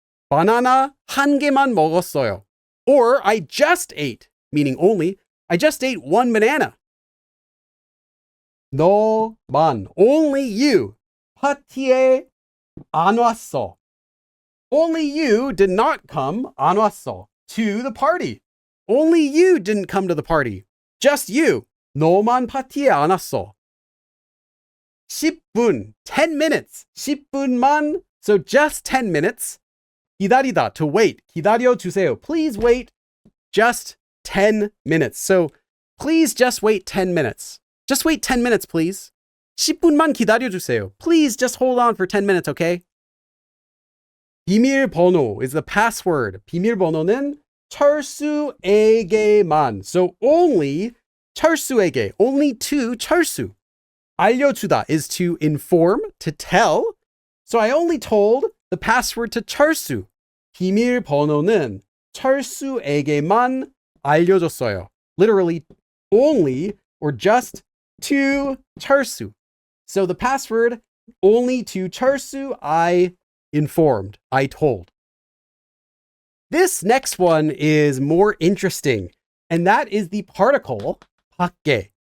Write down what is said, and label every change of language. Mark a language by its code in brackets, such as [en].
[ko] Banana 한 개만 먹었어요. [en] Or I just ate, meaning only, I just ate one banana. [ko] 너만, [en] only you. [ko] 파티에 안 왔어. [en] Only you did not come, [ko] 안 왔어, [en] to the party. Only you didn't come to the party. Just you. [ko] 너만 파티에 안 왔어. 10분, [en] 10 minutes. [ko] 10분만, [en] so just 10 minutes. 기다리다, to wait. [ko] 기다려 주세요. [en] Please wait just 10 minutes. So please just wait 10 minutes. Just wait 10 minutes, please. [ko] 10분만 기다려 주세요. [en] Please just hold on for 10 minutes, okay? 비밀번호 is the password. [ko] 비밀번호는 철수에게만. [en] So only 철수에게, only to 철수. 알려주다 is to inform, to tell. So I only told the password to 철수. [ko] 비밀번호는 철수에게만 알려줬어요. [en] Literally, only or just to 철수. So the password, only to 철수, I informed, I told. This next one is more interesting, and that is the particle 밖에.